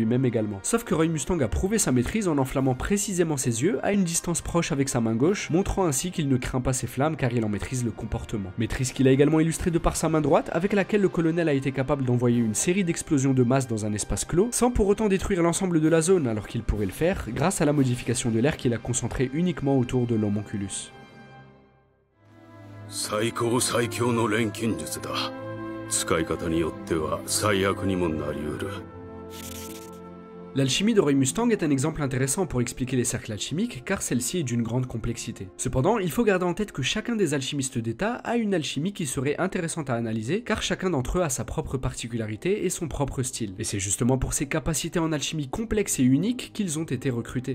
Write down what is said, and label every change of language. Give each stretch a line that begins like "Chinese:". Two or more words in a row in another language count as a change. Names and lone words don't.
French: Sauf que Roy Mustang a prouvé sa maîtrise en enflammant précisément ses yeux à une distance distance proche avec sa main gauche, montrant ainsi qu'il ne craint pas ses flammes car il en maîtrise le comportement. Maîtrise qu'il a également illustrée de par sa main droite, avec laquelle le colonel a été capable d'envoyer une série d'explosions de masse dans un espace clos, sans pour autant détruire l'ensemble de la zone alors qu'il pourrait le faire, grâce à la modification de l'air qu'il a concentré uniquement autour de l'homonculus.
Japanese: 最高最強の錬金術だ。使い方によっては最悪にもなりうる。
French: L'alchimie de Roy Mustang est un exemple intéressant pour expliquer les cercles alchimiques car celle-ci est d'une grande complexité. Cependant, il faut garder en tête que chacun des alchimistes d'État a une alchimie qui serait intéressante à analyser car chacun d'entre eux a sa propre particularité et son propre style. Et c'est justement pour ces capacités en alchimie complexes et uniques qu'ils ont été recrutés.